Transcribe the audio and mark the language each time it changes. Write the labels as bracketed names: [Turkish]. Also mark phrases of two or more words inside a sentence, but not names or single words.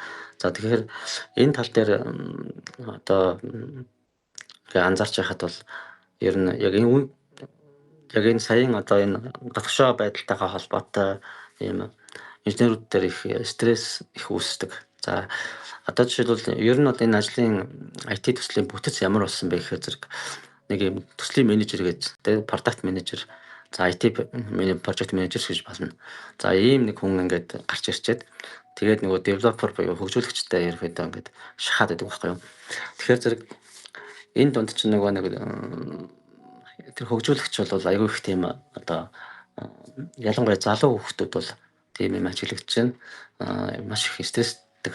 [Mongolian] За тэгэхээр энэ тал дээр одоо анзаарч байхад бол ер нь яг энэ саяын одоо энэ татгшаа байдалтайгаа холбоотой ийм инженерүүд дээр их стресс их үүсдэг. За одоо жишээлбэл ер нь бол энэ ажлын IT төслийн бүтэц ямар болсон бэ гэхээр зэрэг нэг юм төслийн менежер гэж [English] product manager, [Mongolian] за [English] IT project manager [Mongolian] гэж болно. За ийм нэг хүн ингээд гарч ирчээд тэгээд нөгөө developer буюу хөгжүүлэгчтэй ерөөдөө ингээд шахаад байдаг байхгүй юу. Тэгэхээр зэрэг энэ дунд чинь нөгөө нэг тэр хөгжүүлэгч бол айгүй их тийм одоо ялангуяа залуу хүүхдүүд бол тийм юм ажиглагч чинь маш их стресстэй.